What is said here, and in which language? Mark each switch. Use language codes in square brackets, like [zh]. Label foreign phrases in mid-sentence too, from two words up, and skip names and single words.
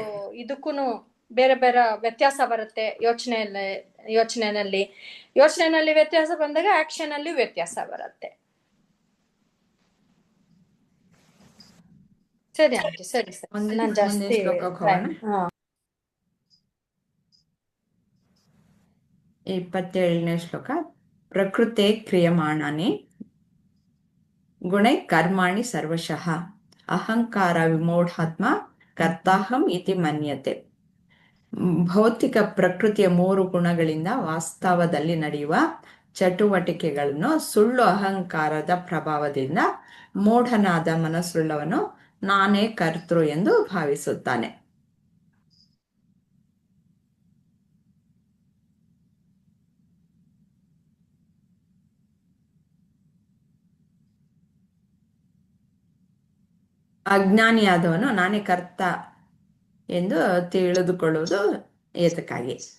[kn] ಇದಕ್ಕೂನು ಬೇರೆ ಬೇರೆ ವ್ಯತ್ಯಾಸ ಬರುತ್ತೆ ಯೋಚನೆನಲ್ಲಿ ವ್ಯತ್ಯಾಸ ಬಂದಾಗ ಆಕ್ಷನ್ ಅಲ್ಲಿ ವ್ಯತ್ಯಾಸ ಬರುತ್ತೆ. ಸರಿ ಆಂಟಿ, ಸರಿ ಸರಿ, ನಾನು ಜಾಸ್ತಿ ಶ್ಲೋಕಕ್ಕೆ ಹೋಗೋಣ. 27ನೇ ಶ್ಲೋಕ. [sa] ಪ್ರಕೃತೆ ಕ್ರಿಯಮಾಣಾನಿ ಗುಣೈ ಕರ್ಮಾಣಿ ಸರ್ವಶಃ ಅಹಂಕಾರ ವಿಮೂಢಾತ್ಮ ಕರ್ತಾಹಂ ಇತಿ ಮನ್ಯತೆ. [kn] ಭೌತಿಕ ಪ್ರಕೃತಿಯ 3 ಗುಣಗಳಿಂದ ವಾಸ್ತವದಲ್ಲಿ ನಡೆಯುವ ಚಟುವಟಿಕೆಗಳನ್ನು ಸುಳ್ಳು ಅಹಂಕಾರದ ಪ್ರಭಾವದಿಂದ ಮೂಢನಾದ ಮನಸ್ಸುಳ್ಳವನು ನಾನೇ ಕರ್ತೃ ಎಂದು ಭಾವಿಸುತ್ತಾನೆ. ಅಜ್ಞಾನಿಯಾದವನು ನಾನೇ ಕರ್ತ ಎಂದು ತಿಳಿದುಕೊಳ್ಳುವುದು ಏತಕ್ಕಾಗಿ?